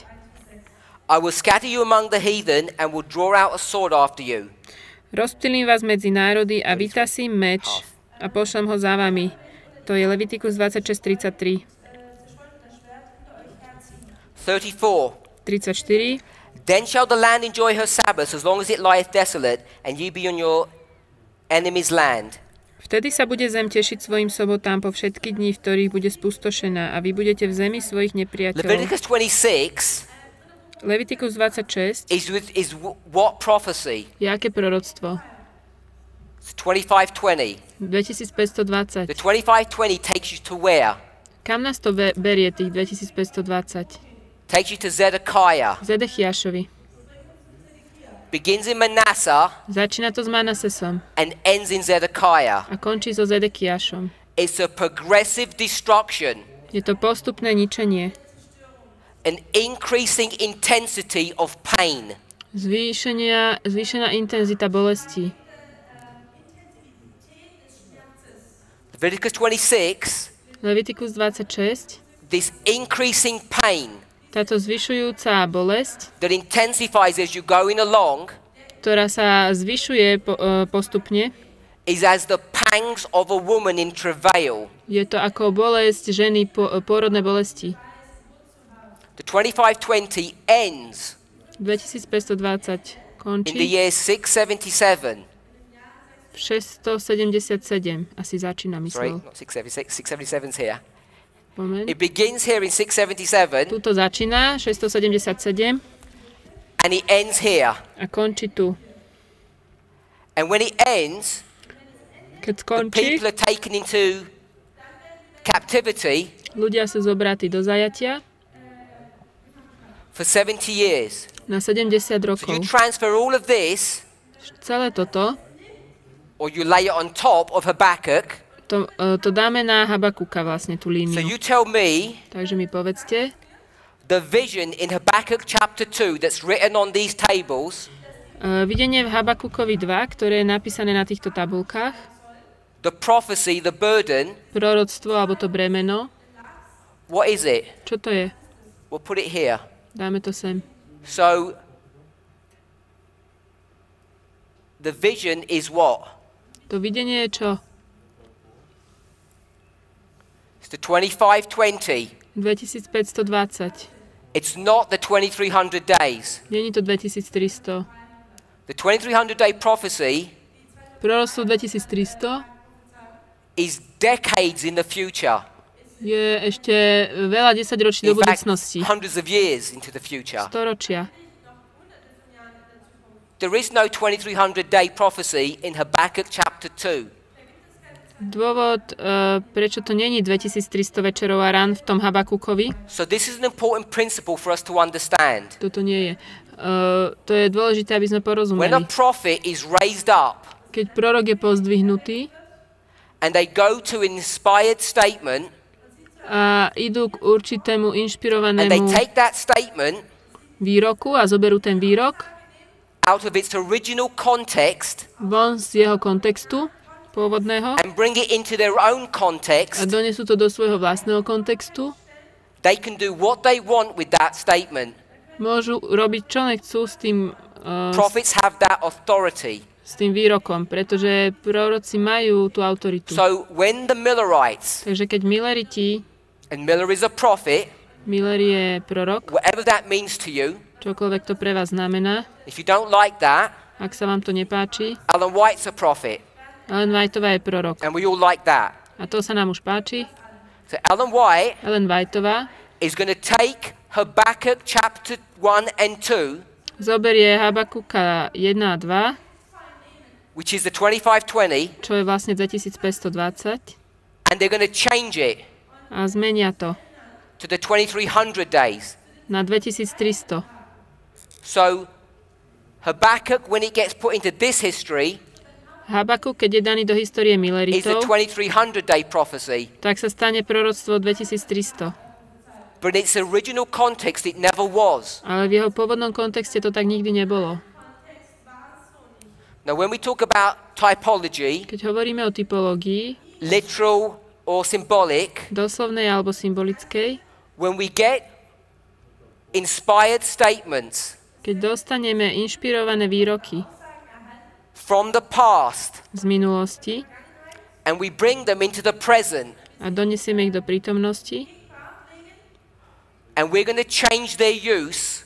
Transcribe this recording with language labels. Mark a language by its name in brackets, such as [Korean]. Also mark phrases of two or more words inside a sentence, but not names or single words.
[English] I will scatter you among the heathen and will draw out a sword after you. [Slovak] Rozptýlim vás medzi národy a vytasím meč a pošlem ho za vami. To je Levitikus 26.33. 34. 34. [English] Then shall the land enjoy her Sabbaths as long as it lieth desolate, and ye be on your enemy's land. [Slovak] Vtedy sa bude zem tešiť svojim sobotám po všetky dni, v ktorých bude spustošená a vy budete v zemi svojich nepriateľov. [English] Leviticus 26 [Slovak] Levitikus 26 [English] is what prophecy? [Slovak] je aké proroctvo? [English] It's 25:20. [Slovak] 2520. [English] The 25:20 takes you to where? [Slovak] Kam nás to berie, tých 2520? [English] Takes you to Zedekiah. [Slovak] Zedechiašovi. [English] Begins in Manasseh [Slovak] Začína to s Manasesom [English] and ends in Zedekiah. [Slovak] a končí so Zedekiašom. [English] It's a progressive destruction, [Slovak] Je to postupné ničenie. [English] an increasing intensity of pain. [Slovak] Zvýšená intenzita bolesti. [English] Leviticus 26, [Slovak] Levitikus 26. [English] this increasing pain [Slovak] Táto zvyšujúca bolesť, [English] that intensifies as you're going along, [Slovak] ktorá sa zvyšuje postupne, [English] is as the pangs of a woman in travail. [Slovak] je to ako bolesť ženy pôrodné bolesti. [English] The 2520 ends [Slovak] 2520 [English] in the [Slovak] končí [English] year 677. [Slovak] 677. Asi začína, [English] Sorry, [Slovak] myslel. [English] not 676. 677's here. [Slovak] Moment. [English] It begins here in 677 [Slovak] Tuto začína 677 [English] and it ends here. [Slovak] a končí tu. [English] And when it ends, [Slovak] Keď [English] the [Slovak] skončí, [English] people are taken into captivity [Slovak] ľudia sú zobratí do zajatia [English] for 70 years. [Slovak] Na 70 [English] So [Slovak] rokov. [English] you transfer all of this, [Slovak] Celé toto, [English] or you lay it on top of Habakkuk. [Slovak] to dáme na Habakuka vlastne, tú [English] So [Slovak] líniu. [English] you tell me [Slovak] Takže mi povedzte, [English] the vision in Habakkuk chapter 2 that's written on these tables, [Slovak] videnie v Habakukovi 2, ktoré je napísané na týchto tabulkách, [English] the prophecy, the burden, [Slovak] proroctvo alebo to bremeno, [English] what is it? [Slovak] čo to je? [English] We'll put it here. [Slovak] Dáme to sem. [English] So the vision is what? [Slovak] To videnie je čo? [English] It's the 2520. [Slovak] 2520. [English] It's not the 2300 days. [Slovak] Není to 2300. [English] The 2300-day prophecy [Slovak] Proroctvo 2300 [English] is decades in the future. [Slovak] je ešte veľa desaťročí do [English] In fact, [Slovak] budúcnosti. [English] hundreds of years into the future. [Slovak] Storočia. [English] There is no 2300-day prophecy in Habakkuk chapter 2. [Slovak] Dôvod, prečo to není 2300 večerov a rán v tom Habakukovi, [English] So this is an important principle for us to understand. [Slovak] toto nie je. To je dôležité, aby sme [English] When a [Slovak] porozumeli. [English] prophet is raised up [Slovak] Keď prorok je pozdvihnutý [English] and they go to an inspired statement [Slovak] a idú k určitému [English] and they [Slovak] inšpirovanému [English] take that statement [Slovak] výroku a zoberú ten výrok [English] out of its original context [Slovak] von z jeho kontextu pôvodného [English] and bring it into their own [Slovak] a [English] context, [Slovak] donesú to do svojho vlastného kontextu, [English] they can do what they want with that statement. [Slovak] môžu robiť čo nechcú [English] Prophets have that authority. [Slovak] s tým výrokom, pretože proroci majú tú autoritu. [English] So when the Millerites, [Slovak] Takže keď Milleriti, [English] and Miller is a prophet, [Slovak] Miller je prorok, [English] whatever that means to you, [Slovak] čokoľvek to pre vás znamená, [English] if you don't like that, [Slovak] ak sa vám to nepáči, [English] Ellen White's a prophet, [Slovak] Ellen Whiteová je prorok. [English] and we all like that. [Slovak] A to sa nám už páči. [English] So Ellen White [Slovak] Ellen Whiteová [English] is going to take Habakkuk chapter 1 and 2, [Slovak] zoberie Habakuka 1 a 2, [English] which is the 2520, [Slovak] čo je vlastne 2520, [English] and they're going to change it [Slovak] a zmenia to [English] to the 2300 days. [Slovak] na 2300. [English] So Habakkuk, when it gets put into this history, [Slovak] Habakuk, keď je daný do histórie [English] is the [Slovak] Milleritov, [English] 2300-day prophecy. [Slovak] tak sa stane proroctvo 2300. [English] But in its original context, it never was. [Slovak] Ale v jeho pôvodnom kontexte to tak nikdy nebolo. [English] Now, when we talk about typology, [Slovak] Keď hovoríme o typológii, [English] literal or symbolic, [Slovak] doslovnej alebo symbolickej, [English] when we get inspired statements [Slovak] keď dostaneme inšpirované výroky [English] from the past [Slovak] z minulosti [English] and we bring them into the present, [Slovak] a donesieme ich do prítomnosti, [English] and we're going to change their use,